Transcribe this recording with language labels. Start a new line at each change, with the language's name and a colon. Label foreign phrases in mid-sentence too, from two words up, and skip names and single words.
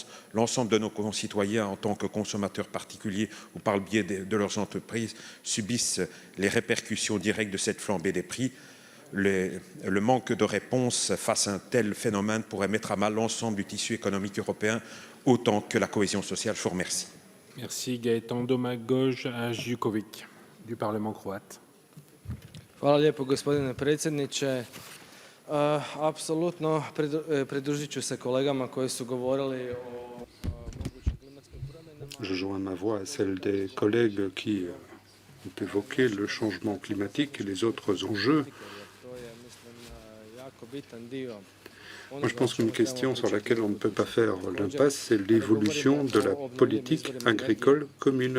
French: L'ensemble de nos concitoyens, en tant que consommateurs particuliers ou par le biais de leurs entreprises, subissent les répercussions directes de cette flambée des prix. Le manque de réponse face à un tel phénomène pourrait mettre à mal l'ensemble du tissu économique européen, autant que la cohésion sociale. Je vous remercie. Merci Gaëtan Domagoj-Ajdukovic du Parlement croate.
Croatian: Hvala lijepo gospodine predsjedniče. Apsolutno pridružit ću se kolegama koji su govorili o mogućim klimatskim promjenama.
French: Je joins ma voix à celle des collègues qui ont évoqué le changement climatique et les autres enjeux. Moi, je pense qu'une question sur laquelle on ne peut pas faire l'impasse, c'est l'évolution de la politique agricole commune.